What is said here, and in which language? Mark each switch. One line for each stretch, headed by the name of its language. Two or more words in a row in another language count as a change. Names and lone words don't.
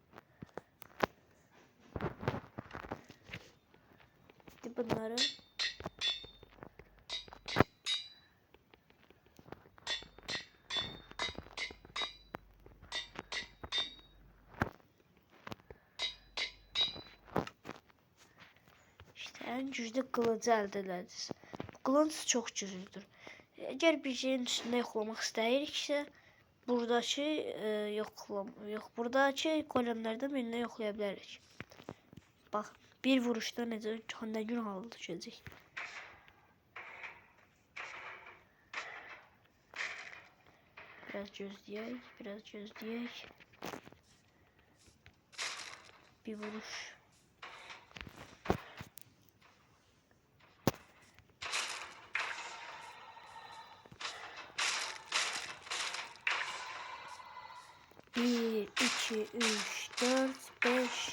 Turkish: Bunları en güçlü kılıcı
Azerbaijani: əldə edəcəksiniz. Bu kılıç çox güclüdür. Əgər bir şeyin üstünde yoxlamaq istəyiriksə, buradakı golemlərdən birini yoxlaya bilərik. Bax, bir vuruşda nə gün halı düşəcək. Biraz gözləyək. Bir vuruş. Bir, iki, üç, dört, beş.